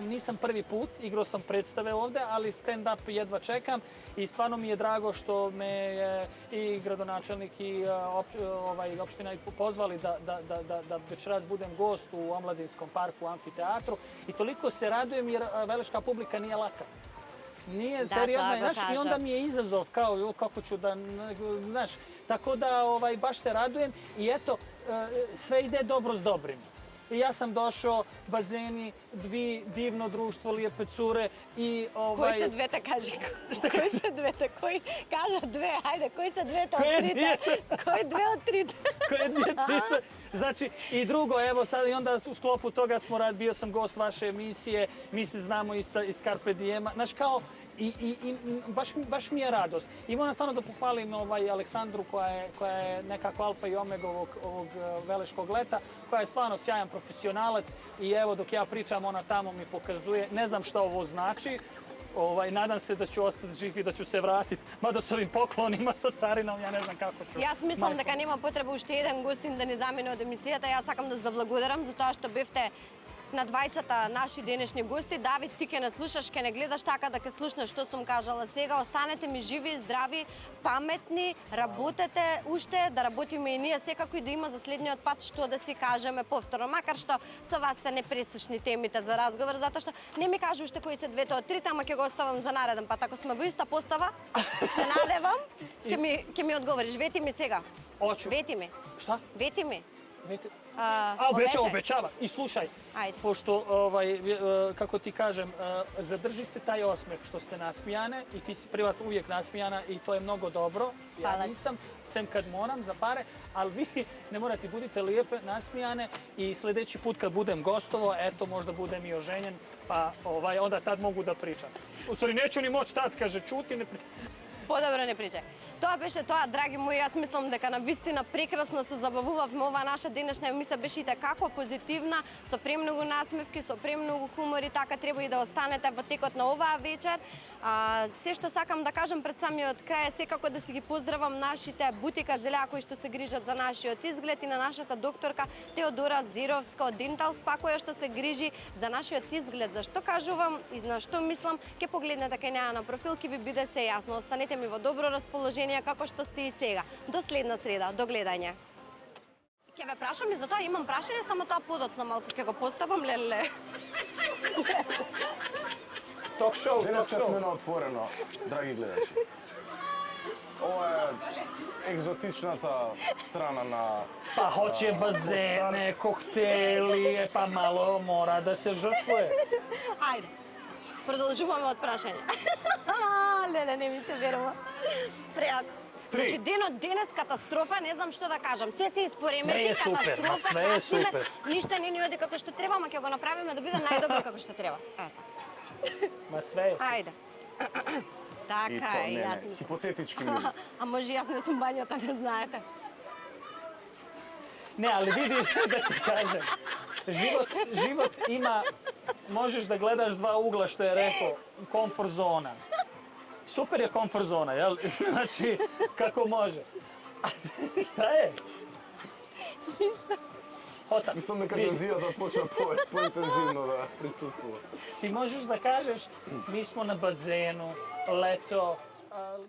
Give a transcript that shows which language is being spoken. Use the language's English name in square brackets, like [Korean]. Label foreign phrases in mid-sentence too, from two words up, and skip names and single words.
[Serbian] Nisam prvi put, igrao sam predstave ovde, ali stand-up jedva čekam i stvarno mi je drago što me je i gradonačelnik i opština pozvali da večeras budem gost u Omladinskom parku, u amfiteatru i toliko se radujem jer veleška publika nije laka. Nije seriozna, znaš, i onda mi je izazov kao kako ću da, znaš, tako da baš se radujem i eto, sve ide dobro s dobrim. I ja sam došao, bazeni, divno društvo, lijepe cure i [Macedonian] Кои се двете, кажи? Кои се двете? Кои кажа две? Ајде, кои се двете од трите? Кои две од трите? [Serbian] Koje dvije, tri se... Znači, i drugo, evo sad i onda u sklopu toga bio sam gost vaše emisije, mi se znamo iz Carpe Diema, znaš kao, i baš mi je radost. I moram stvarno da pohvalim Aleksandru koja je nekako alfa i omega ovog veleškog leta, koja je stvarno sjajan profesionalac i evo dok ja pričam ona tamo mi pokazuje, ne znam šta ovo znači, nadam se da ću ostati živ i da ću se vratiti, mada s ovim poklonima sa carinom, ja ne znam kako ću. [Macedonian] Јас мислам дека нема потреба уште еден гостин да ни замине од емисијата. Јас сакам да заблагодарам за тоа што бевте на двајцата наши денешни гости. Давид, ти ке не слушаш, ке не гледаш така да ке слушнеш што сум кажала сега. Останете ми живи, здрави, паметни, работете уште, да работиме и ние секако и да има за следниот пат што да си кажеме повторно. Макар што со вас се непресушни темите за разговор, затоа што не ми кажу уште кои се двете од трите, ама ќе го оставам за нареден пат. Ако сме во иста постава, се надевам, ќе ми одговориш. Вети ми сега. [Serbian] Hoću. [Macedonian] Вети ми. [Serbian] Šta? [Macedonian] Вети ми. Veti- Повеќе. [Serbian] obećava. I slušaj, Ajde. pošto, kako ti kažem, zadržite taj osmeh što ste nasmijane i ti si privat uvijek nasmijana i to je mnogo dobro. Ja Hvala. nisam, sem kad moram za pare, ali vi ne morate, budite lijepe, nasmijane i sljedeći put kad budem gostovo, eto možda budem i oženjen, pa onda tad mogu da pričam. U stvari neću ni moći tad, kaže, čuti, ne pričam. [Macedonian] Подобро не причај. Тоа беше тоа, драги мои, јас мислам дека на вистина прекрасно се забавувавме. Ова наша денешна емисија беше и како позитивна, со премногу насмевки, со премногу хумор и така треба и да останете во текот на оваа вечер. Се што сакам да кажам пред самиот крај е секако да си ги поздравам нашите бутика Зелеа кои што се грижат за нашиот изглед и на нашата докторка Теодора Зировска од Dental Spa која што се грижи за нашиот изглед. Зашто кажувам и на што мислам, ќе погледнете кај неа на профил, ќе ви биде се јасно. Останете ми во добро расположение како што сте и сега. До следна среда, до гледање. Ќе ве прашам и за тоа имам прашање, само тоа подоцна малку ќе го поставам, леле. [English] Talk show, talk [Macedonian] Денеска сме [English] show. [Macedonian] на отворено, драги гледачи. Ова е екзотичната страна на... [Serbian] Pa hoće bazene, kokteli, pa malo mora da se žrtvuje. [Macedonian] Ајде. Продолжуваме од прашање. Леле, не ми се верува. Преако. Три. Значи, денот денес катастрофа, не знам што да кажам. Се [Serbian] Све испоремети, [Macedonian] е супер, катастрофа, [Serbian] ма све е касиме, супер. [Macedonian] ништо не ни оди како што треба, ама ќе го направиме да биде најдобро како што треба. Ето. [Serbian] Ma sve je. [Macedonian] Ајде. И Така то, е, не, јас не, мислам. хипотетички мирис. А може јас не сум бањата, не знаете. [Serbian] Ne, ali vidiš da ti kažem, život ima, možeš da gledaš dva ugla što je rekao, komfort zona. Super je komfort zona, jel? Znači, kako može. A šta je? [Macedonian] Ништо. Hota, Мислам дека [Serbian] vidi, [Macedonian] тензијата почна поинтензивно да присуствува. [Serbian] ti možeš da kažeš, mi smo na bazenu, leto,